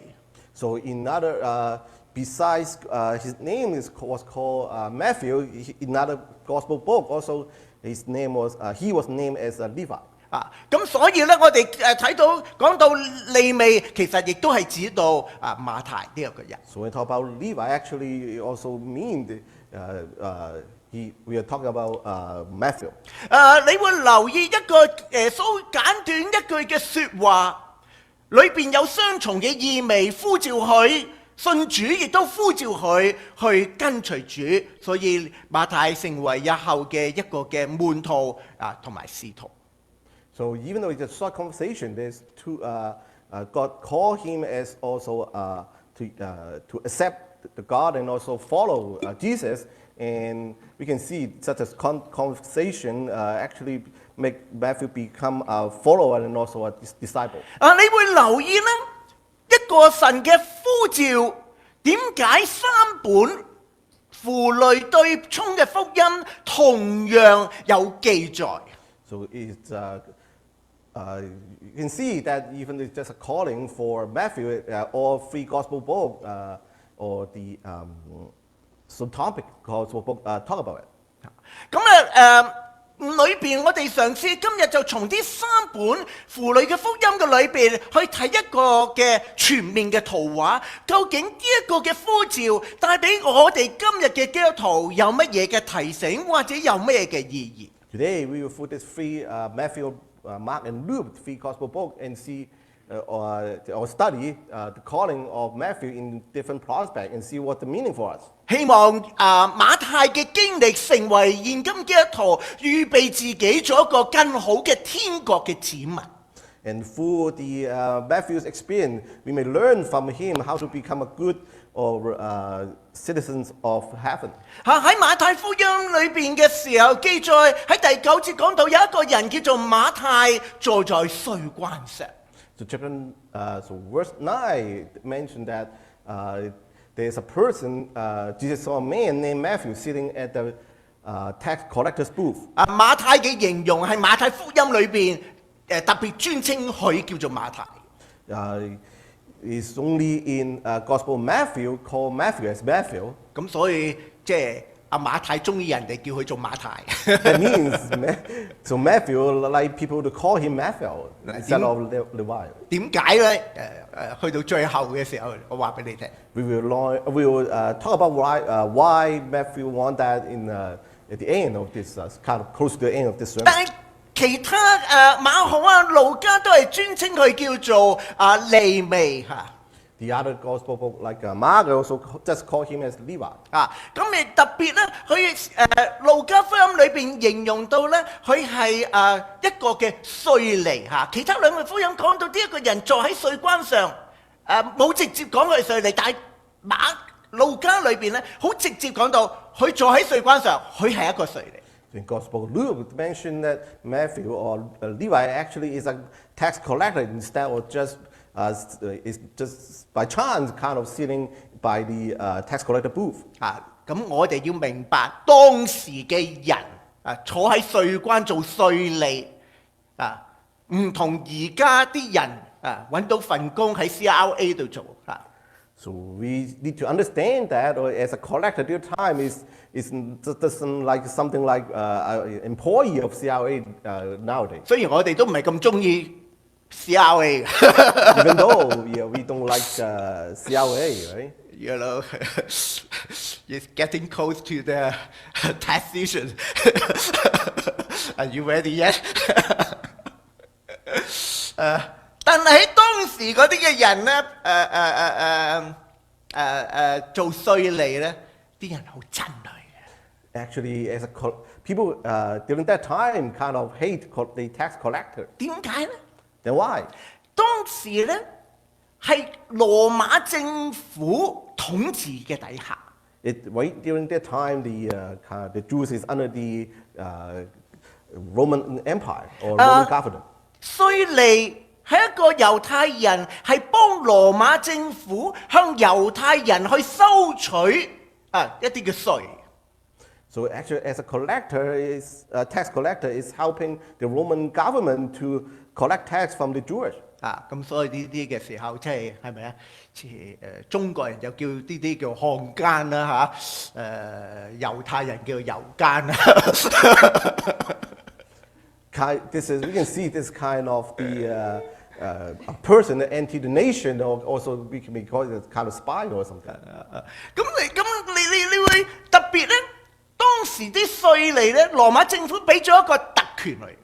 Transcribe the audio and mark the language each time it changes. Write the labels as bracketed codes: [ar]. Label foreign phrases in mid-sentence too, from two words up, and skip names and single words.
[en] So in other, besides his name was called Matthew, in other gospel book also his name was he was named as Levi. [yue] 咁所以咧，我哋睇到講到利未，其實亦都係指到馬太呢一個人。 [en] So when we talk about Levi, actually also mean we are talking about Matthew. [yue] 你會留意一個耶穌簡短一句嘅説話，裏邊有雙重嘅意味，呼召佢信主，亦都呼召佢去跟隨主，所以馬太成為日後嘅一個嘅門徒同埋使徒。 [en] So even though it's a short conversation, there's two. God called him as also to accept the God and also follow Jesus, and we can see such a conversation actually make Matthew become a follower and also a disciple. [yue] 你會留意咧，一個神嘅呼召，點解三本符類對沖嘅福音同樣有記載？ [en] So it's you can see that even it's just a calling for Matthew, all three gospel books or the subtopic gospel book talk about it. [yue] 咁裏邊我哋嘗試今日就從啲三本符類嘅福音嘅裏邊去睇一個嘅全面嘅圖畫，究竟呢一個嘅呼召帶俾我哋今日嘅基督徒有乜嘢嘅提醒，或者有咩嘅意義？ [en] Today we will put this three Matthew, Mark, and Luke, three gospel books, and see or study the calling of Matthew in different prospects and see what the meaning for us. [yue] 希望馬太嘅經歷成為現今基督徒預備自己做一個更好嘅天國嘅子民。 [en] And through the Matthew's experience, we may learn from him how to become a good or citizens of heaven. [yue] 喺馬太福音裏邊嘅時候記載，喺第9節講到有一個人叫做馬太坐在稅關上。 [en] So verse 9 mentioned that there's a person, Jesus saw a man named Matthew sitting at the tax collector's booth. [yue] 馬太嘅形容係馬太福音裏邊特別專稱佢叫做馬太。 [en] It's only in Gospel Matthew called Matthew as Matthew. [yue] 咁所以即係馬太中意人哋叫佢做馬太。 [en] That means so Matthew like people to call him Matthew instead of Levi. [yue] 點解咧？去到最後嘅時候，我話俾你聽。 [en] We will talk about why Matthew want that at the end of this kind of close to the end of this sermon. [yue] 但係其他馬可路加都係專稱佢叫做利未嚇。 [en] The other gospel book like Mark also just call him as Levi. [yue] 咁亦特別咧，佢路加福音裏邊形容到咧，佢係一個嘅稅吏嚇。其他兩個福音講到呢一個人坐喺稅關上，冇直接講佢係稅吏，但係路加裏邊咧，好直接講到佢坐喺稅關上，佢係一個稅吏。 [en] In Gospel Luke mentioned that Matthew or Levi actually is a tax collector instead of just is just by chance kind of sitting by the tax collector booth. [yue] 咁我哋要明白當時嘅人坐喺稅關做稅吏唔同而家啲人揾到份工喺 CRA 度做 [en] So we need to understand that, or as a collector, at the time is doesn't like something like an employee of CRA nowadays. [yue] 雖然我哋都唔係咁中意 CRA [en] Even though we don't like CRA, right? You know. It's getting close to the tax season. Are you ready yet? [yue] 但係喺當時嗰啲嘅人咧，做稅吏咧，啲人好憎佢嘅。 [en] Actually, people during that time kind of hate the tax collector. [yue] 點解咧？ [en] Then why? [yue] 當時咧係羅馬政府統治嘅底下。 [en] Right during that time, the Jews is under the Roman Empire or Roman government. [yue] 稅吏係一個猶太人，係幫羅馬政府向猶太人去收取一啲嘅稅。 [en] So actually, as a tax collector is helping the Roman government to collect tax from the Jewish. [yue] 咁所以呢啲嘅時候，即係係咪啊？中國人就叫呢啲叫漢奸啦猶太人叫猶奸啦。 [en] We can see this kind of a person that anti the nation, or also we can call it a kind of spy or something. [yue] 咁你會特別咧？當時啲稅吏咧，羅馬政府俾咗一個特權嚟。